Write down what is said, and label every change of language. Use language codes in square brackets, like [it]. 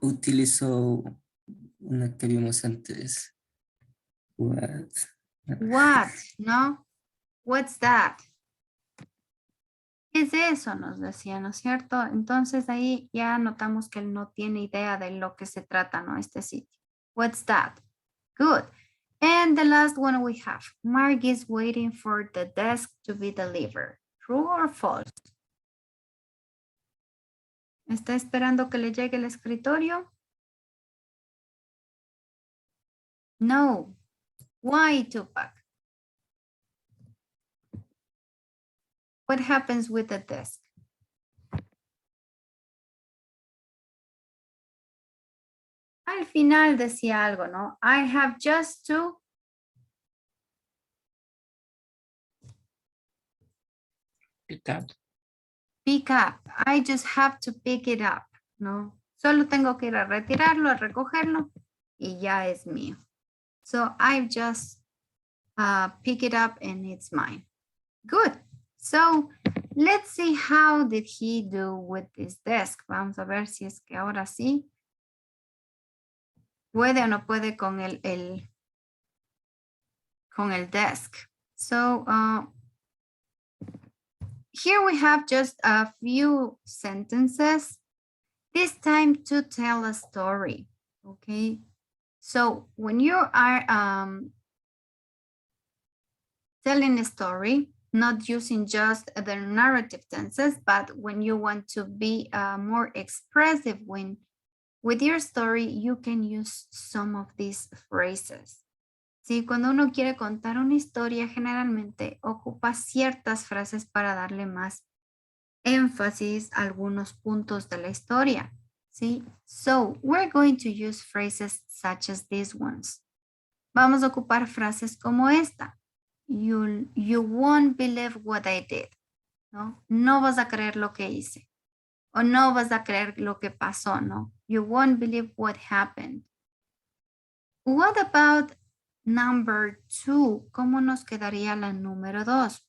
[es] Utilizó una que vimos antes. [en] What? What? No. What's that? [es] ¿Qué es eso? Nos decía, ¿no es cierto? Entonces ahí ya notamos que él no tiene idea de lo que se trata, ¿no? Este sitio. [en] What's that? Good. And the last one we have. Mark is waiting for the desk to be delivered. True or false? [es] ¿Está esperando que le llegue el escritorio? No. [en] Why, Tupac? What happens with the desk? [es] Al final decía algo, ¿no? [en] I have just to Pick up. pick up. I just have to pick it up, ¿no? [es] Solo tengo que ir a retirarlo, a recogerlo y ya es mío. [en] So I just pick it up and it's mine. Good. So let's see how did he do with this desk. [es] Vamos a ver si es que ahora sí puede o no puede con el desk. [en] So here we have just a few sentences, this time to tell a story, okay? So when you are telling a story, not using just the narrative tenses, but when you want to be more expressive with your story, you can use some of these phrases. [es] Sí, cuando uno quiere contar una historia, generalmente ocupa ciertas frases para darle más énfasis a algunos puntos de la historia. ¿Sí? [en] So, we're going to use phrases such as these ones. [es] Vamos a ocupar frases como esta. [en] You won't believe what I did. [es] ¿No? No vas a creer lo que hice. O no vas a creer lo que pasó, ¿no? [en] You won't believe what happened. What about number 2? [es] ¿Cómo nos quedaría la número 2?